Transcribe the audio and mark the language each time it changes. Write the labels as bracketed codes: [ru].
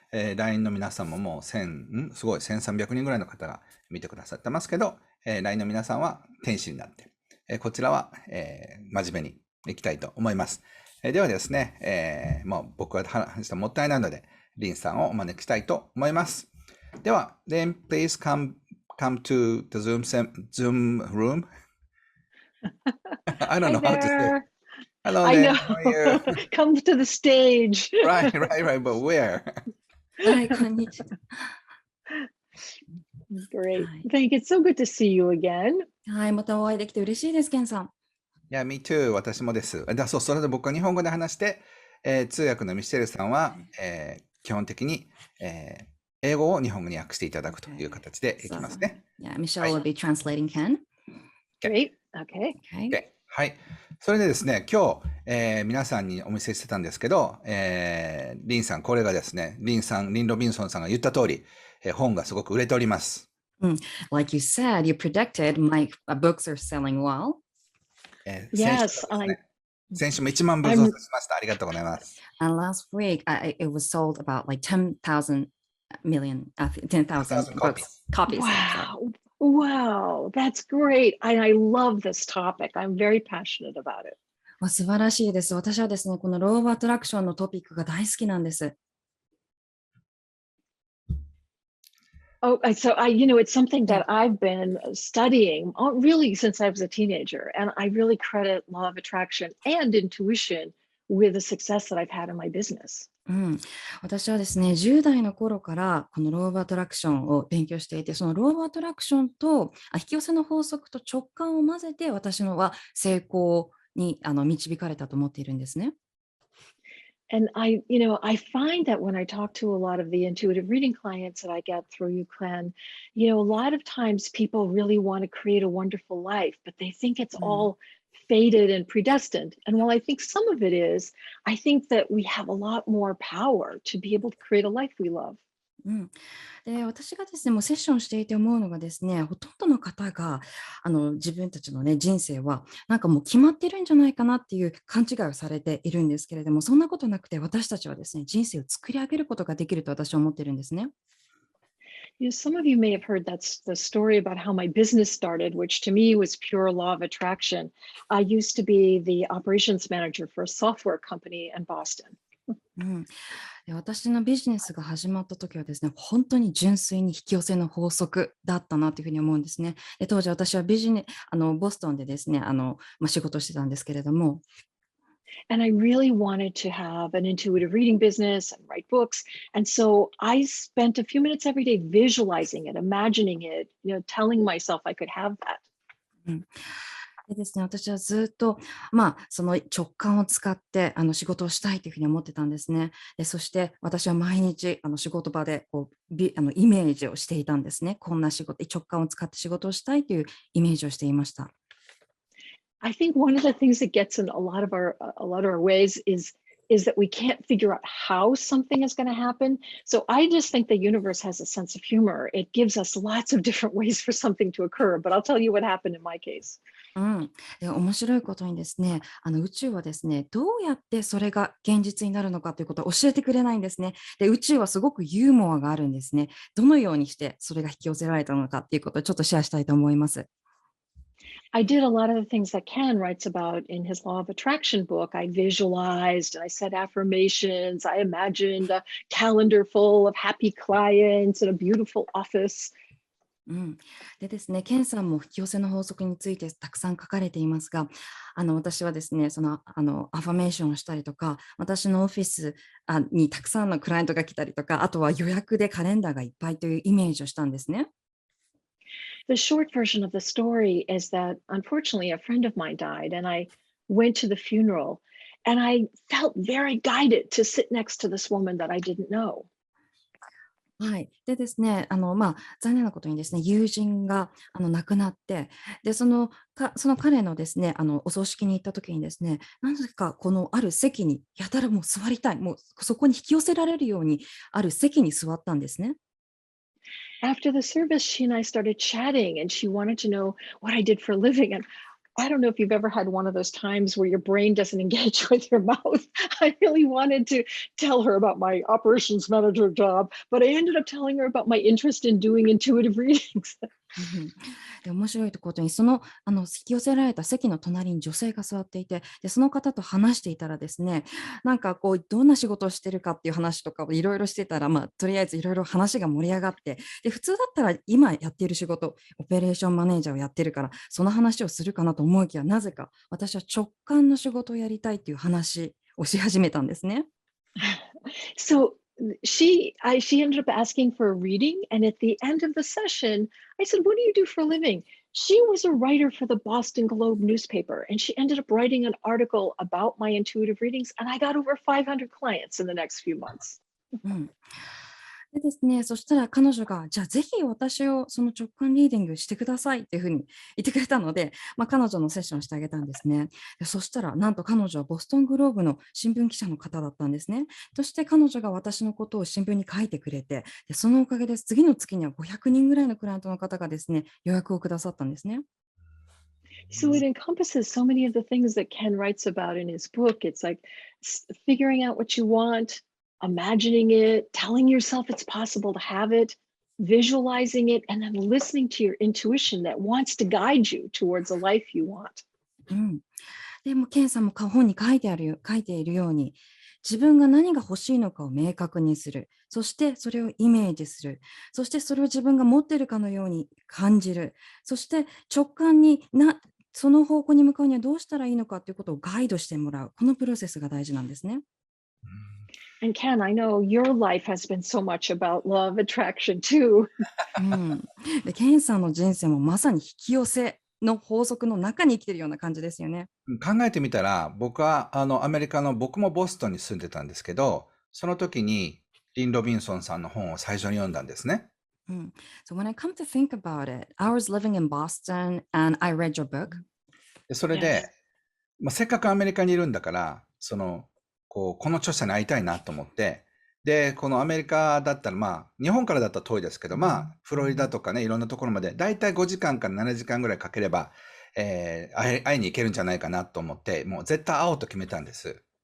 [ja] LINE の皆さんももうすごい1300人ぐらいの方が見てくださってますけど、LINE の皆さんは天使になって、こちらは、真面目にいきたいと思います。ではですね、もう僕が話したもったいないので、リンさんをお招きしたいと思います。では、 [en] then please come to the Zoom room. I don't Hi know how to say it. there. Hello I there. know. How are you? Come to the stage. Right. But where? [ja] はい、こんにちは。 [en] Great. [ja] はい。 [en] Thank you. It's so good to see you again. [ja] はい、またお会いできて嬉しいです、ケンさん。 [en] me too. [ja] 私もです。それで僕は日本語で話して、通訳のミシェルさんは、基本的に、英語を日本語に訳していただくという形でいきますね。 [en] Yeah, Michelle will be translating Ken. Great. Okay. Okay. [ja] はい。それでですね、今日、皆さんにお見せしてたんですけど、リンさん、これがですね、リン・ロビンソンさんが言った通り、本がすごく売れております。 [en] Like you said, you predicted my books are selling well. Yes. [ja] 先週も1万部増刷しました。ありがとうございます。 [en] And last week, it was sold about like 10,000 books, copies. Wow. Wow. That's great. I love this topic. I'm very passionate about it. [ja] 素晴らしいです。私はですね、このローバーアトラクションのトピックが大好きなんです。 [en] Oh, it's something that I've been studying really since I was a teenager, and I really credit law of attraction and intuition with the success that I've had in my business. [ja] 私はですね、10代の頃からこのローバーアトラクションを勉強していて、そのローバーアトラクションと引き寄せの法則と直感を混ぜて私のは成功に導かれたと思っているんですね。 [en] And I find that when I talk to a lot of the intuitive reading clients that I get through UCLan, a lot of times people really want to create a wonderful life, but they think it's all fated and predestined. And while I think some of it is, I think that we have a lot more power to be able to create a life we love. [ja] で、私がですね、もうセッションしていて思うのがですね、ほとんどの方が自分たちのね、人生はなんかもう決まってるんじゃないかなっていう勘違いをされているんですけれども、そんなことなくて私たちはですね、人生を作り上げることができると私は思ってるんですね。 [en] Some of you may have heard that's the story about how my business started, which to me was pure law of attraction. I used to be the operations manager for a software company in Boston. [ja] うん、で私のビジネスが始まった時はですね、本当に純粋に引き寄せの法則だったなというふうに思うんですね。で当時私はボストンでですね、仕事してたんですけれども、 [en] And I really wanted to have an intuitive reading business and write books. And so I spent a few minutes every day visualizing it, imagining it, telling myself I could have that. [ja] うんでですね、私はずっと、その直感を使って仕事をしたいというふうに思ってたんですね。でそして私は毎日仕事場でこうイメージをしていたんですね。こんな仕事、直感を使って仕事をしたいというイメージをしていました。 [en] I think one of the things that gets in a lot of our ways is that we can't figure out how something is going to happen. So I just think the universe has a sense of humor. It gives us lots of different ways for something to occur. But I'll tell you what happened in my case. [ja] うん、で面白いことにですね、宇宙はですね、どうやってそれが現実になるのかということを教えてくれないんですね。で、宇宙はすごくユーモアがあるんですね。どのようにしてそれが引き寄せられたのかっていうことをちょっとシェアしたいと思います。 [en] I did a lot of the things that Ken writes about in his Law of Attraction book. I visualized, I said affirmations, I imagined a calendar full of happy clients and a beautiful office. [ja] うん、でですね、ケンさんも引き寄せの法則についてたくさん書かれていますが、私はですね、アファメーションをしたりとか、私のオフィスにたくさんのクライアントが来たりとか、あとは予約でカレンダーがいっぱいというイメージをしたんですね。 [en] The short version of the story is that unfortunately a friend of mine died, and I went to the funeral, and I felt very guided to sit next to this woman that I didn't know. [ja] はい。でですね、残念なことにですね、友人が亡くなって、で、その彼のですね、お葬式に行った時にですね、なぜかこのある席にやたらもう座りたい、もうそこに引き寄せられるようにある席に座ったんですね。 [en] After the service, she and I started chatting, and she wanted to know what I did for a living. And I don't know if you've ever had one of those times where your brain doesn't engage with your mouth. I really wanted to tell her about my operations manager job, but I ended up telling her about my interest in doing intuitive readings. [ja] うんで面白いことに引き寄せられた席の隣に女性が座っていて、でその方と話していたらですね、なんかこうどんな仕事をしてるかっていう話とかをいろいろしてたら、とりあえずいろいろ話が盛り上がって、で普通だったら今やっている仕事オペレーションマネージャーをやってるからその話をするかなと思いきや、なぜか私は直感の仕事をやりたいっていう話をし始めたんですね。 [en] So she ended up asking for a reading, and at the end of the session, I said, "What do you do for a living?" She was a writer for the Boston Globe newspaper, and she ended up writing an article about my intuitive readings, and I got over 500 clients in the next few months. [ja] うんでですね、そしたら彼女が、じゃあぜひ私をその直感リーディングしてくださいっていうふうに言ってくれたので、彼女のセッションをしてあげたんですね。でそしたら、なんと彼女はボストングローブの新聞記者の方だったんですね。そして彼女が私のことを新聞に書いてくれて、でそのおかげで次の月には500人ぐらいのクライアントの方がですね、予約をくださったんですね。 [en] So it encompasses so many of the things that Ken writes about in his book. It's like figuring out what you want, imagining it, telling yourself it's possible to have it, visualizing it, and then listening to your intuition that wants to guide you towards a life you want. [ja] うん、でも、ケンさんも本に書いているように、自分が何が欲しいのかを明確にする。そしてそれをイメージする。そしてそれを自分が持っているかのように感じる。そして直感にその方向に向かうにはどうしたらいいのかということをガイドしてもらう。このプロセスが大事なんですね。 [en] And Ken, I know your life has been so much about law of attraction too. [ja] うん、でケンさんの人生もまさに引き寄せの法則の中に生きているような感じですよね。考えてみたら、僕はアメリカの、僕もボストンに住んでたんですけど、その時にリン・ロビンソンさんの本を最初に読んだんですね。 [en] So when I come to think about it, I was living in Boston and I read your book. [ja] でそれで、せっかくアメリカにいるんだから、この著者に会いたいなと思って、で、このアメリカだったら、日本からだったら遠いですけど、フロリダとかね、いろんなところまで、だいたい5時間から7時間ぐらいかければ、会いに行けるんじゃないかなと思って、もう絶対会おうと決めたんです。